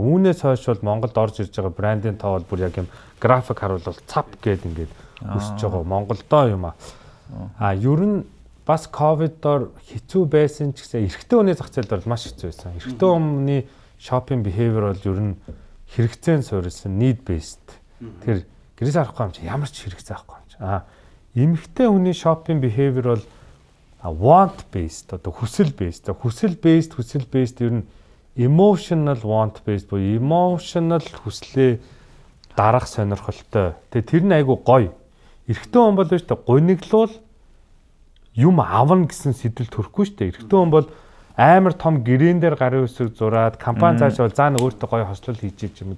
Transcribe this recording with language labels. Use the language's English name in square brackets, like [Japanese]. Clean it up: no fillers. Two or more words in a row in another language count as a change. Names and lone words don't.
[Mongolian] Үүнээс хойш бол Монголд орж ирж байгаа брендийн тоо бол бүр яг юм график харуулбал цап гээд ингээд өсөж байгаа. Монголдоо юм ер нь бас ковидоор хэцүү байсан ч гэсэн эрэгтэй хүний зах зээлд бол маш хэцүү байсан. Эрэгтэй хүний [English] shopping behavior [Mongolian] бол ер нь хэрэгцээнд суурилсан [English] need based. [Mongolian] Тэгэхээр гэрээс харахгүй юм чи ямар ч хэрэгцээ авахгүй юм чи. Эмэгтэй хүний [English] shopping behavior [Mongolian] бол [English] want based [Mongolian] одоо хүсэл based. Хүсэл based ер нь [English] emotional want based [Mongolian] буюу emotional хүслээ дарах сонирхолтой. Тэгээ тэр нь айгу гоё. Эрэгтэй хүн бол биш та гуниглуул юм авна гэсэн сэтэл төрөхгүй шүү дээ. Эрэгтэй хүн бол амар том гэрээн дээр гарын үсэг зураад компани цаашаа бол заа нэг өөртөө гоё хослол хийж иж юм.